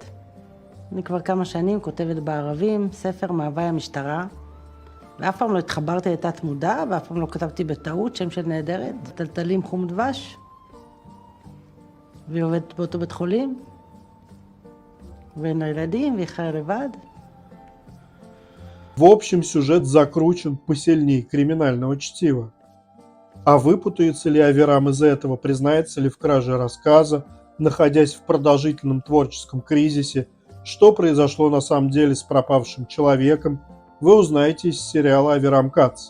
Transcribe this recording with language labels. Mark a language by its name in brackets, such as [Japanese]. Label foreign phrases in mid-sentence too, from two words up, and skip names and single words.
[Hebrew] אני כבר כמה שנים כותבת בערבים, ספר מהווי המשטרה, ואף פעם לא התחברתי לתת מודע, ואף פעם לא כתבתי בטעות שם של נהדרת, טלטלים חום דבש, והיא עובדת באותו בית חולים, ואין לה ילדים, והיא חיה לבד. [Russian] В общем, сюжет закручен посильнее криминального чтива. А выпутается ли Аверам из этого, признается ли в краже рассказа, находясь в продолжительном творческом кризисе, что произошло на самом деле с пропавшим человеком, вы узнаете из сериала «Аверам Кац».